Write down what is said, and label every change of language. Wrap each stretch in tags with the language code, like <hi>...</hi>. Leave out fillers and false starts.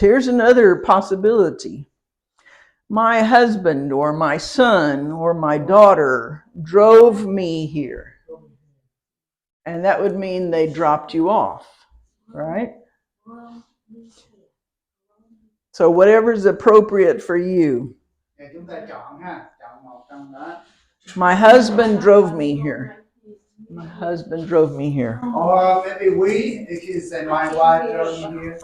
<en>Here's another possibility. My husband or my son or my daughter drove me here. And that would mean they dropped you off, right? So whatever's appropriate for you.</en> <vi>Chúng ta chọn ha, chọn một trong đó.</vi> <en>My husband drove me here. My husband drove me here. Or maybe we, if you say my wife drove me here.</en>